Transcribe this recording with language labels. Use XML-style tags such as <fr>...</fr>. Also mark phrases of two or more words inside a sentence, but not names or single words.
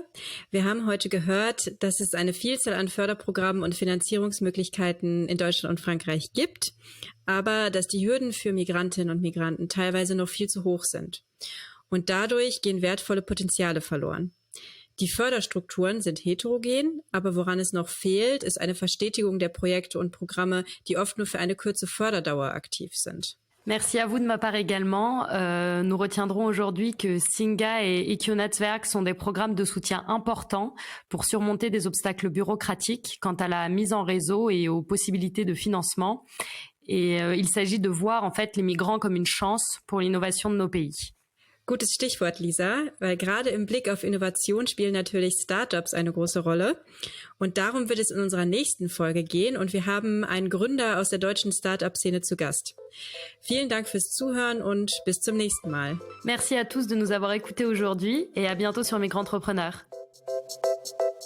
<de>Wir haben heute gehört, dass es eine Vielzahl an Förderprogrammen und Finanzierungsmöglichkeiten in Deutschland und Frankreich gibt, aber dass die Hürden für Migrantinnen und Migranten teilweise noch viel zu hoch sind. Und dadurch gehen wertvolle Potenziale verloren. Die Förderstrukturen sind heterogen, aber woran es noch fehlt, ist eine Verstetigung der Projekte und Programme, die oft nur für eine kurze Förderdauer aktiv sind.</de> <fr>Merci à vous de ma part également. Nous retiendrons aujourd'hui que Singa et IQ-Netzwerk sont des programmes de soutien importants pour surmonter des obstacles bureaucratiques quant à la mise en réseau et aux possibilités de financement. Et il s'agit de voir en fait les migrants comme une chance pour l'innovation de nos pays.</fr> <de>Gutes Stichwort, Lisa, weil gerade im Blick auf Innovation spielen natürlich Startups eine große Rolle. Und darum wird es in unserer nächsten Folge gehen. Und wir haben einen Gründer aus der deutschen Startup-Szene zu Gast. Vielen Dank fürs Zuhören und bis zum nächsten Mal.</de> <fr>Merci à tous de nous avoir écoutés aujourd'hui et à bientôt sur Migrantrepreneurs.</fr>